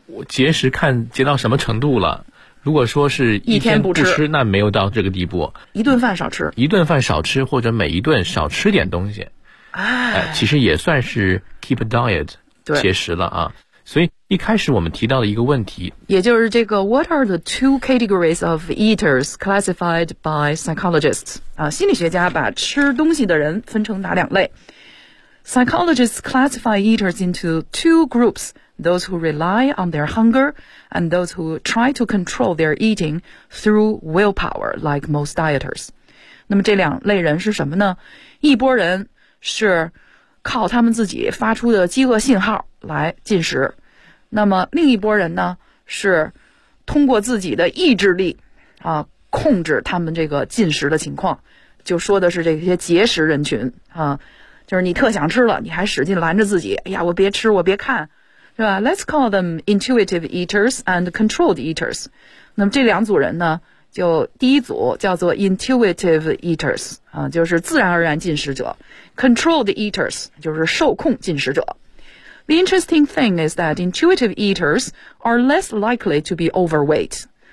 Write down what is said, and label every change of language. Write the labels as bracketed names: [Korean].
[Chinese] 我节食看节到什么程度了。如果说是一天不吃，那没有到这个地步。一顿饭少吃。一顿饭少吃，或者每一顿少吃点东西。其实也算是 [English] keep a diet, [Chinese] 节食了啊。所以一开始我们提到的一个问题，也就是这个 [English] What are the two categories of eaters classified by psychologists? [Chinese] 啊，心理学家把吃东西的人分成哪两类？ [English] Psychologists classify eaters into two groups, those who rely on their hunger and those who try to control their eating through willpower, like most dieters. [Chinese] 那么这两类人是什么呢？一波人是靠他们自己发出的饥饿信号来进食，那么另一波人呢是通过自己的意志力啊控制他们这个进食的情况，就说的是这些节食人群啊，就是你特想吃了你还使劲拦着自己，哎呀我别吃我别看，是吧？ [English] Let's call them intuitive eaters and controlled eaters. [Chinese] 那么这两组人呢，就第一组叫做 [English] intuitive eaters [Chinese] 啊，就是自然而然进食者， [English] controlled eaters [Chinese] 就是受控进食者。 [English] The interesting thing is that intuitive eaters are less likely to be overweight.